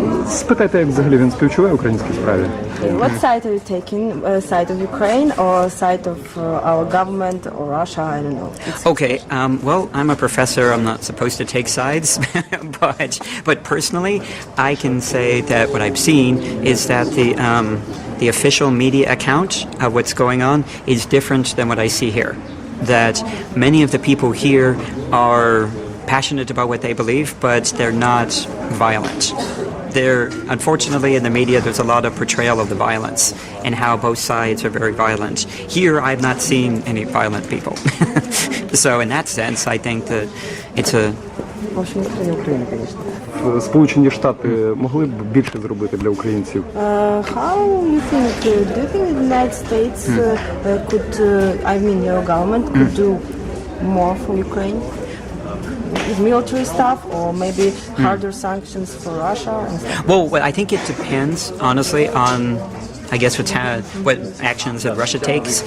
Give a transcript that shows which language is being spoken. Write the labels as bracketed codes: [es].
[uk] Спитайте, як взагалі він співчуває українській справі? [en] What side are you taking? Side of Ukraine or side of our government or Russia? I don't know. Okay, well, I'm a professor. I'm not supposed to take sides, but personally, I can say that what I've seen is that the official media account of what's going on is different than what I see here. That many of the people here are passionate about what they believe, but they're not violent. Unfortunately, in the media, there's a lot of portrayal of the violence and how both sides are very violent. Here, I've not seen any violent people. So in that sense, I think that it's a... [ru] В общем, Украина, конечно. [uk] Сполучені Штати могли б більше зробити для українців? [en] How you think? Do you think the United States could, I mean, your government could do more for Ukraine? With military stuff, or maybe harder sanctions for Russia? And stuff? Well, I think it depends, honestly, on, I guess, what actions that Russia takes.